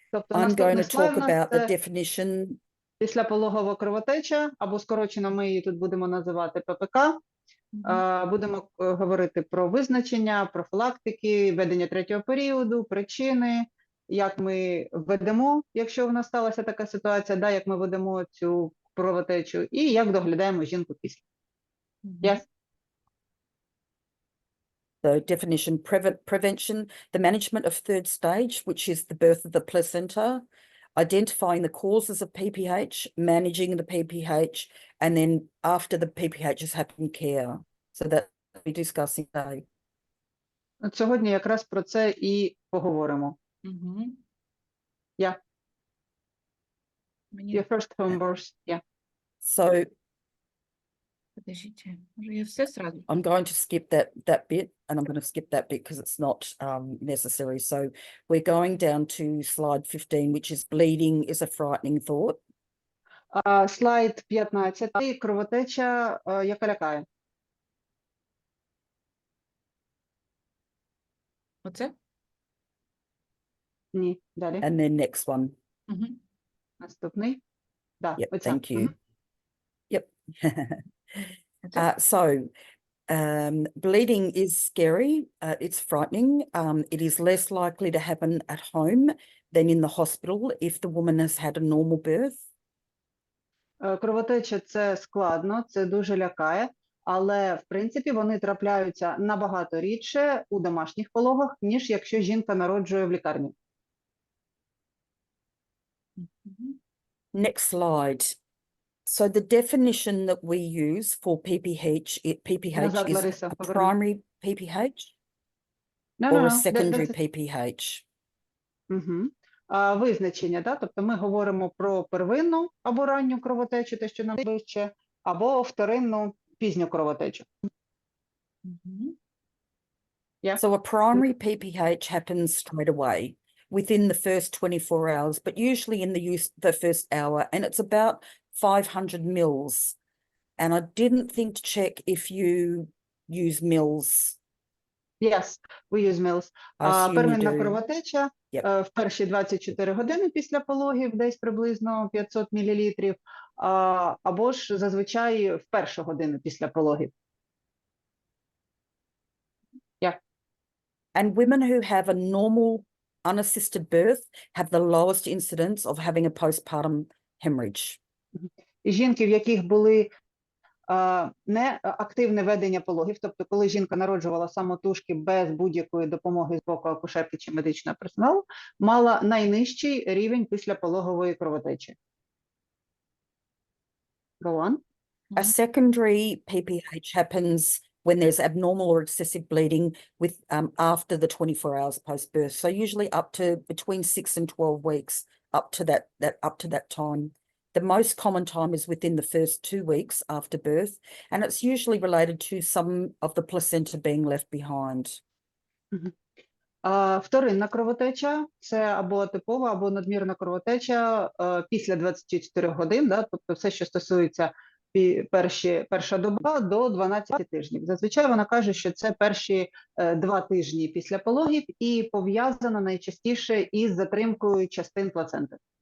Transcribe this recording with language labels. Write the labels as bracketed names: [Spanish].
[English] I'm going to talk about the definition. [Ukrainian] Післяпологова кровотеча, або скорочено ми її тут будемо називати ППК. Будемо говорити про визначення, профілактики, ведення третього періоду, причини, як ми ведемо, якщо в нас сталася така ситуація, як ми ведемо цю кровотечу, і як доглядаємо жінку після. [English] Yes. So definition, prevention, the management of third stage, which is the birth of the placenta, identifying the causes of PPH, managing the PPH, and then after the PPH has happened, care. So that we're discussing today. [Ukrainian] От сьогодні якраз про це і поговоримо. [English] Yeah. Your first home birth, yeah. So [Russian] Подождите, може я все сразу? [English] I'm going to skip that bit, and I'm going to skip that bit because it's not necessary. So we're going down to slide 15, which is bleeding is a frightening thought. [Ukrainian] Слайд 15. Кровотеча, яка лякає. Оце? Ні, далі. [English] And then next one. [Ukrainian] Наступний. Да, [English] Yep, [Ukrainian] оця. [English] thank you. Yep. So bleeding is scary. It's frightening. It is less likely to happen at home than in the hospital if the woman has had a normal birth. [Ukrainian] Кровотеча – це складно, це дуже лякає, але, в принципі, вони трапляються набагато рідше у домашніх пологах, ніж якщо жінка народжує в лікарні. [English] Next slide. So the definition that we use for PPH is a primary PPH or a secondary PPH. [Ukrainian] визначення, да? Тобто ми говоримо про первинну або ранню кровотечу, те, що нам ближче, або вторинну пізню кровотечу. [English] Yeah. So a primary PPH happens straight away within the first 24 hours, but usually in the first hour, and it's about 500 mils. And I didn't think to check if you use mils. Yes, we use mils. I assume you [Ukrainian] Первинна [English] do. [Ukrainian] кровотеча в перші 24 години після пологів, десь приблизно 500 мл, або ж зазвичай в першу годину після пологів. [English] And women who have a normal unassisted birth have the lowest incidence of having a postpartum hemorrhage. [Ukrainian] І жінки, в яких були не активне ведення пологів, тобто коли жінка народжувала самотужки без будь-якої допомоги з боку акушерки чи медичного персоналу, мала найнижчий рівень післяпологової кровотечі. [English] Go on. A secondary PPH happens when there's abnormal or excessive bleeding with after the 24 hours post-birth. So usually up to between 6 and 12 weeks up to that time. The most common time is within the first 2 weeks after birth, and it's usually related to some of the placenta being left behind. [Ukrainian] Вторинна кровотеча – це або атипова, або надмірна кровотеча після 24 годин, да? Тобто все, що стосується перша доба до 12 тижнів. Зазвичай вона каже, що це перші 2 тижні після пологів і пов'язано найчастіше із затримкою частин плаценти.